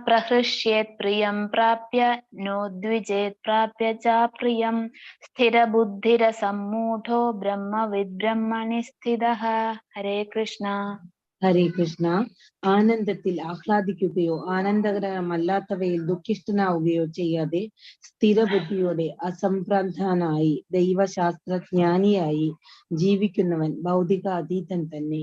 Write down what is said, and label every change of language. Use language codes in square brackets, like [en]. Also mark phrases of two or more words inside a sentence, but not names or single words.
[sa] प्रहृष्येत् प्रियं प्राप्य नोद्विजेत् प्राप्य च प्रियं स्थिरबुद्धिरसम्मूढो ब्रह्मविद् ब्रह्मणि स्थितः. हरे कृष्ण. ഹരേ കൃഷ്ണ. [ml] ആനന്ദത്തിൽ ആഹ്ലാദിക്കുകയോ ആനന്ദകരമല്ലാത്തവയിൽ ദുഃഖിഷ്ടനാവുകയോ ചെയ്യാതെ സ്ഥിരബുദ്ധിയോടെ അസംപ്രധാനായി ദൈവശാസ്ത്രജ്ഞാനിയായി ജീവിക്കുന്നവൻ ഭൗതിക അതീതൻ തന്നെ.